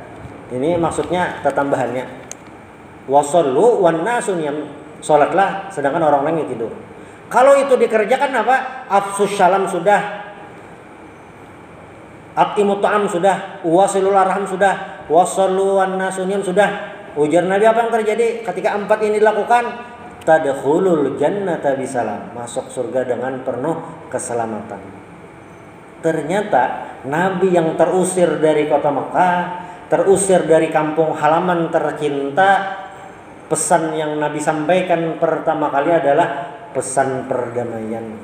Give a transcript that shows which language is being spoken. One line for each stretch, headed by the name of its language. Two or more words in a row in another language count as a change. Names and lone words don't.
Indonesian: Ini maksudnya tambahannya.
Arabic: وصلوا والناس نيام,
Indonesian: sholatlah sedangkan orang lain tidur. Kalau itu dikerjakan apa?
Arabic: أفشوا السلام
Indonesian: sudah,
Arabic: أطعموا الطعام
Indonesian: sudah,
Arabic: وصلوا الأرحام
Indonesian: sudah,
Arabic: وصلوا والناس نيام
Indonesian: sudah. Ujar Nabi apa yang terjadi ketika empat ini dilakukan?
Arabic: تدخلوا الجنة بسلام,
Indonesian: masuk surga dengan penuh keselamatan. Ternyata Nabi yang terusir dari kota Mekah, terusir dari kampung halaman tercinta, pesan yang Nabi sampaikan pertama kali adalah pesan perdamaian.